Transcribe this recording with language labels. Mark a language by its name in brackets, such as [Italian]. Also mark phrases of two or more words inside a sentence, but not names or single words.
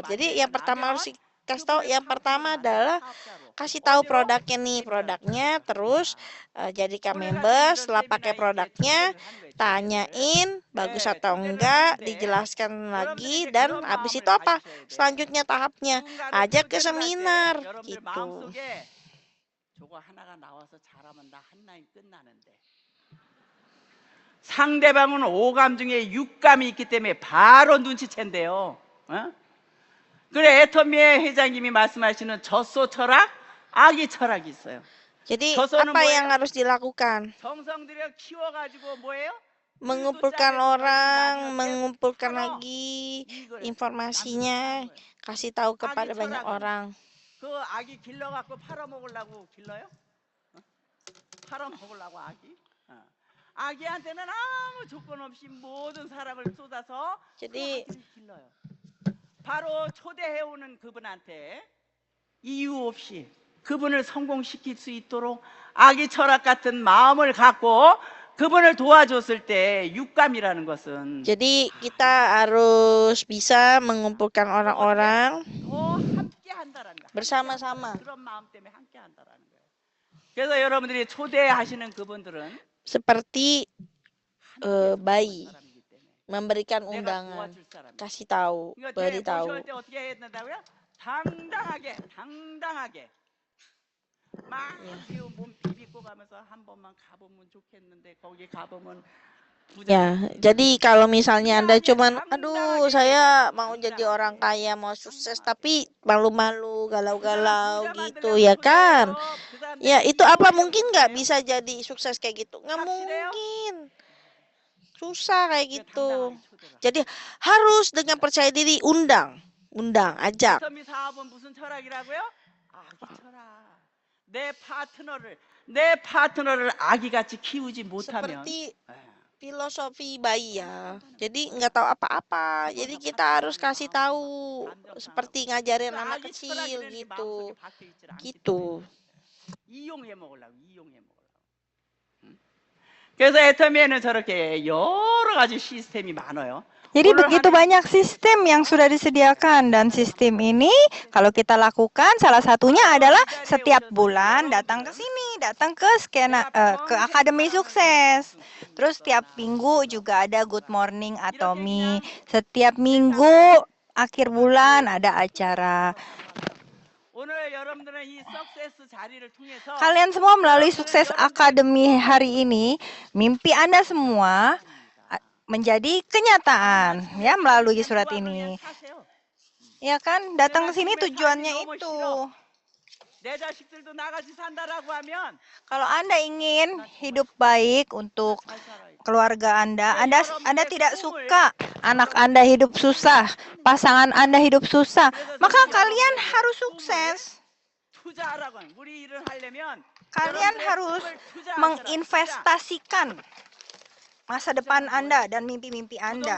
[Indonesian] Jadi yang pertama harus kasih tahu, yang pertama adalah kasih tahu produknya, terus jadikan member. Setelah pakai produknya, tanyain bagus atau enggak, dijelaskan lagi, dan habis itu apa? Selanjutnya tahapnya ajak ke seminar gitu. [Korean] 상대방은 5감 중에 6감이 있기 때문에 바로 눈치챈대요. 그래 애터미의 회장님이 말씀하시는 젖소 철학, 아기 철학이 있어요. [Indonesian] Jadi apa yang harus dilakukan? [Korean] 정성 들여 키워가지고 뭐예요? [Indonesian] Mengumpulkan orang, mengumpulkan lagi informasinya, kasih tahu kepada banyak orang. [Korean] 그 아기 길러갖고 팔아먹으려고 길러요? 팔아먹으려고 아기? 아기한테는 아무 조건 없이 모든 사랑을 쏟아서 [Indonesian] Jadi [Korean] 길러요. 바로 초대해오는 그분한테 이유 없이 그분을 성공시킬 수 있도록 아기 철학 같은 마음을 갖고 그분을 도와줬을 때 육감이라는 것은 [Indonesian] Jadi kita harus bisa mengumpulkan orang-orang [Korean] 더 함께한다라는 거야. [Indonesian] bersama-sama. [Korean] 그런 마음 때문에 함께한다라는 거예요. 그래서 여러분들이 초대하시는 그분들은 [Indonesian] Seperti bayi, [Korean] 사람이기 때문에 [Indonesian] memberikan [Korean] 내가 [Indonesian] undangan, [Korean] 도와줄 사람. [Indonesian] kasih tahu, [Korean] 그러니까 제 [Indonesian] beritahu. [Korean] 모셔올 때 어떻게 해야 된다고요? 당당하게 막 몸 비비고 가면서 한 번만 가보면 좋겠는데 거기 가보면 [Indonesian] Ya, jadi kalau misalnya Anda cuman, aduh saya mau jadi orang kaya, mau sukses, tapi malu-malu, galau-galau gitu, ya kan? Ya, itu apa mungkin nggak bisa jadi sukses kayak gitu? Nggak mungkin. Susah kayak gitu. Jadi harus dengan percaya diri, undang, ajak. [Korean] 애터미 사업은 무슨 철학이라고요? 아기 철학. 내 파트너를 아기같이 키우지 못하면 [Indonesian] Seperti filosofi bayi ya. Jadi nggak tahu apa-apa. Jadi kita harus kasih tahu, seperti ngajarin anak kecil gitu. Gitu. [Korean] 이용해 먹으려고. 그래서 애터미에는 저렇게 여러 가지 시스템이 많아요. [Indonesian] Jadi begitu banyak sistem yang sudah disediakan, dan sistem ini kalau kita lakukan salah satunya adalah setiap bulan datang ke sini, datang ke ke Akademi Sukses. Terus setiap minggu juga ada Good Morning Atomi. Setiap minggu akhir bulan ada acara. [Korean] 오늘 여러분들은 이 석세스 자리를 통해서 [Indonesian] Kalian semua melalui Sukses Akademi hari ini, mimpi Anda semua menjadi kenyataan ya melalui surat ini. Ya kan, datang ke sini tujuannya itu. [Korean] 내 자식들도 나같이 산다라고 하면 [Indonesian] Kalau Anda ingin hidup baik untuk [Korean] 잘 살아요. [Indonesian] keluarga Anda tidak suka anak Anda hidup susah, pasangan Anda hidup susah, maka kalian harus sukses. [Korean] 투자하라고 하는 우리 일을 하려면 [Indonesian] Kalian harus menginvestasikan masa depan Anda dan mimpi-mimpi Anda.